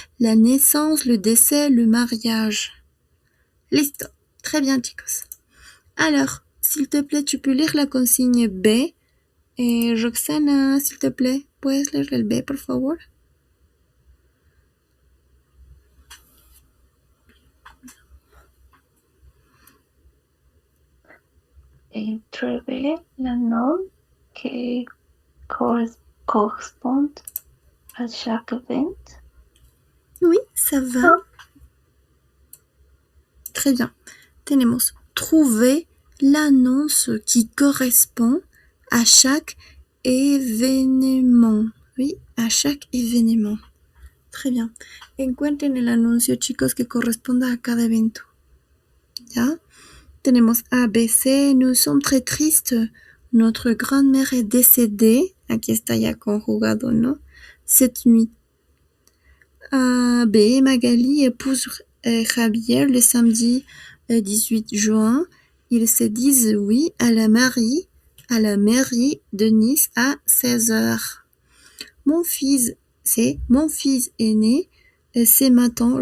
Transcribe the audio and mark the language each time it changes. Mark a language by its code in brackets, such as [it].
[fr] La naissance, le décès, le mariage. [es] Listo. [fr] Très bien, [es] chicos. [fr] Alors, s'il te plaît, tu peux lire la consigne B. Et Roxana, s'il te plaît, [es] ¿puedes leer el B, por favor? [fr] Trouver le nom qui correspond à chaque event. Oui, ça va. Très bien. [es] Tenemos [fr] trouver l'annonce qui correspond à chaque événement. Oui, à chaque événement. Très bien. [es] Encuentren el anuncio, chicos, que corresponda a cada evento. ¿Ya? Tenemos A, B, C. [fr] Nous sommes très tristes. Notre grand-mère est décédée. [es] Aquí está ya conjugado, ¿no? [fr] Cette nuit. A, B. Magali épouse Javier le samedi 18 juin. Ils se disent oui à la mairie de Nice à 16h. Mon fils aîné, c'est maintenant.